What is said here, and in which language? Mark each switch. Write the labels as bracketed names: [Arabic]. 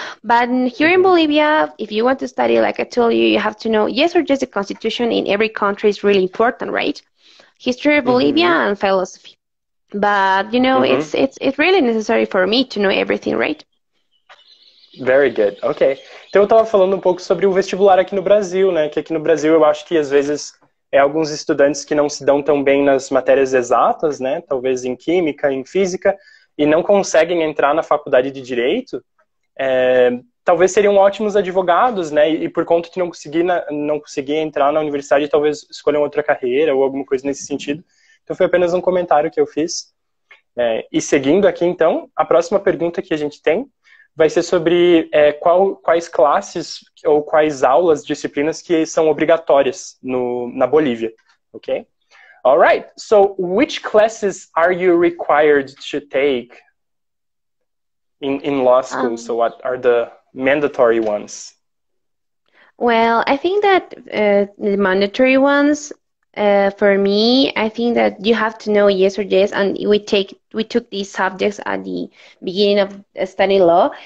[English] But here in Bolivia, if you want to study, like I told you, you have to know, yes or just the constitution in every country is really important, right? History of Bolivia and philosophy. But, it's really necessary for me to know everything, right? Very good, ok. [Portuguese] Então eu estava falando um pouco sobre o vestibular aqui no Brasil, né? Que aqui no Brasil eu acho que às vezes alguns estudantes que não se dão tão bem nas matérias exatas, né? Talvez em química, em física, e não conseguem entrar na faculdade de Direito, talvez seriam ótimos advogados, né? E por conta de não conseguir entrar na universidade, talvez escolham outra carreira ou alguma coisa nesse sentido. Então foi apenas um comentário que eu fiz. E seguindo aqui, então, a próxima pergunta que a gente tem vai ser sobre quais classes ou quais aulas, disciplinas que são obrigatórias na Bolívia, ok? [English] All right, so which classes are you required to take in law school? So what are the mandatory ones? Well, I think that the mandatory ones, for me, I think that you have to know yes or yes, and we took these subjects at the beginning of studying law.